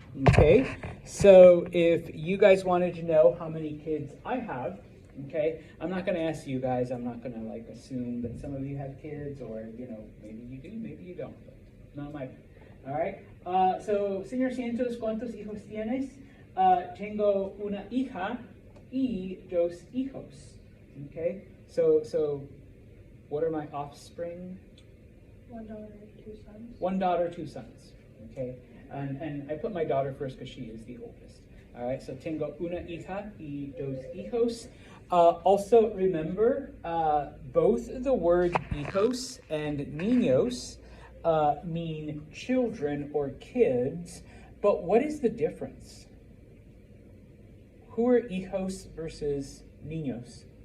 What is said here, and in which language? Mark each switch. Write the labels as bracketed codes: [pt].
[en] Okay, so if you guys wanted to know how many kids I have, okay, I'm not going to ask you guys. I'm not going to like assume that some of you have kids, or maybe you do, maybe you don't. But not my. All right. [es] So, señor Cientos, ¿cuántos hijos tienes? Tengo una hija y dos hijos. [en] Okay. So, what are my offspring? One daughter, two sons. One daughter, two sons. Okay. And I put my daughter first because she is the oldest. All right. So, [es] tengo una hija y dos hijos. [en] Also, remember, both the word hijos and niños mean children or kids, but what is the difference? Who are hijos versus niños?